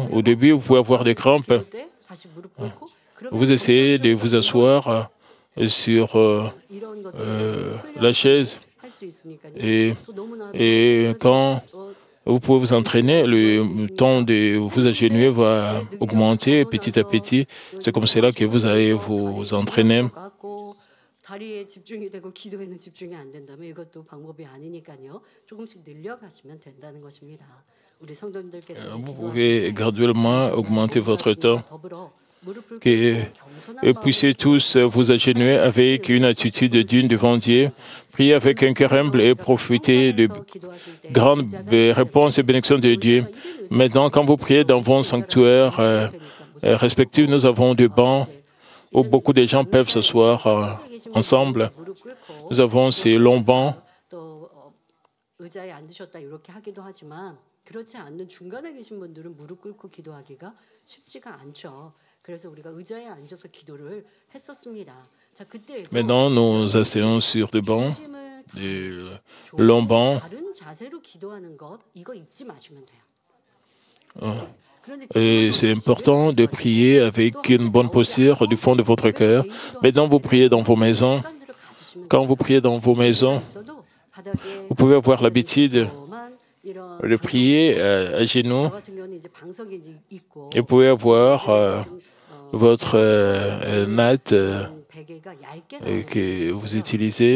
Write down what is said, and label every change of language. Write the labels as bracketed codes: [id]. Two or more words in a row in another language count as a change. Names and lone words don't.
[fr] Au début, vous pouvez avoir des crampes. Vous essayez de vous asseoir sur la chaise et quand vous pouvez vous entraîner, le temps de vous agenouiller va augmenter petit à petit. C'est comme cela que vous allez vous entraîner. [ko] 다리에 집중이 되고 기도에는 집중이 안 된다면 이것도 방법이 아니니까요. 조금씩 늘려가시면 된다는 것입니다. 우리 성도님들께서 [fr] vous pouvez graduellement augmenter votre temps. Que vous puissiez tous vous agenouiller avec une attitude digne devant Dieu, prier avec un cœur humble et profiter de grandes réponses et bénédictions de Dieu. Maintenant, quand vous priez dans vos sanctuaires respectifs, nous avons des bancs où beaucoup de gens peuvent s'asseoir ensemble. Nous avons ces longs bancs. [ko] 그렇지 않는 중간에 계신 분들은 무릎 꿇고 기도하기가 쉽지가 않죠. 그래서 우리가 의자에 앉아서 기도를 했었습니다. 자, 그때 [fr] Maintenant, nous asseyons sur des bancs, des longs bancs. [ko] 다른 자세로 기도하는 것 이거 잊지 마시면 돼요. [fr] Et c'est important de prier avec une bonne posture du fond de votre cœur. Maintenant, vous priez dans vos maisons. Quand vous priez dans vos maisons, vous pouvez avoir l'habitude de prier à genoux. Et vous pouvez avoir votre natte que vous utilisez.